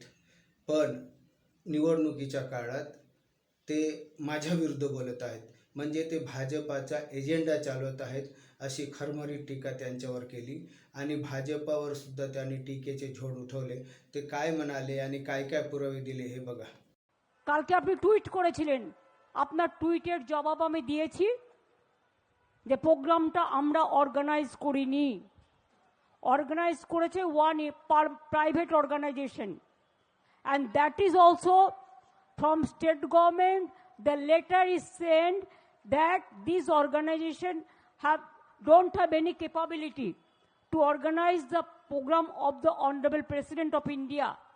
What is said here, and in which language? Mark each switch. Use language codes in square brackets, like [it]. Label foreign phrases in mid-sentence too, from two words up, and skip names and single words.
[mr] पण निवडणुकीच्या काळात ते माझ्या विरुद्ध बोलत आहेत, म्हणजे ते भाजपाचा एजेंडा चालवत आहेत, अशी खरमरीत टीका त्यांच्यावर केली। आणि भाजपावर सुद्धा त्यांनी टीकेचे झोड उठवले। ते काय म्हणाले आणि काय काय पुरावे दिले हे बघा। [bn] কালকে আপনি টুইট করেছিলেন, আপনার টুইটের জবাব আমি দিয়েছি যে প্রোগ্রামটা আমরা অর্গানাইজ করিনি, অর্গানাইজ করেছে [en] one private organization, and that is also from state government. The letter is sent that this organization don't have any capability to organize the program of the Honorable President of India.